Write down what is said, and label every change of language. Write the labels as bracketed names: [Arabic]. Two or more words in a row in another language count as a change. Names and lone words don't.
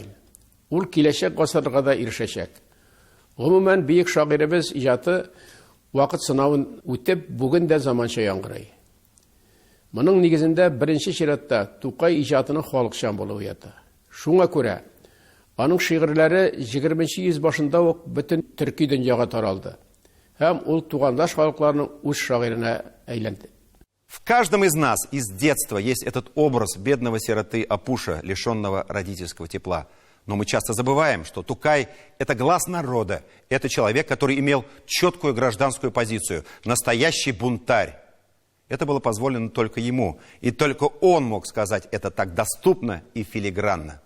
[Tatar] Ул киләчәк гасырга да ирешәчәк. Гомумән бөек шагыйребез иҗаты вакыт сынавын үтеп, бүген дә заманча яңгырый. Моның нигезендә беренче чиратта Тукай иҗатының халыкчан булуы ята. Шуңа күрә аның шигырьләре 20-нче йөз башында ук бөтен төрки дөньяга таралды. Һәм ул тугандаш халыкларның үз шагыйренә әйләнде. [Russian] В каждом из нас из детства есть этот образ бедного сироты Апуша, лишенного родительского тепла. Но мы часто забываем, что Тукай – это глаз народа, это человек, который имел четкую гражданскую позицию, настоящий бунтарь. Это было позволено только ему, и только он мог сказать это так доступно и филигранно.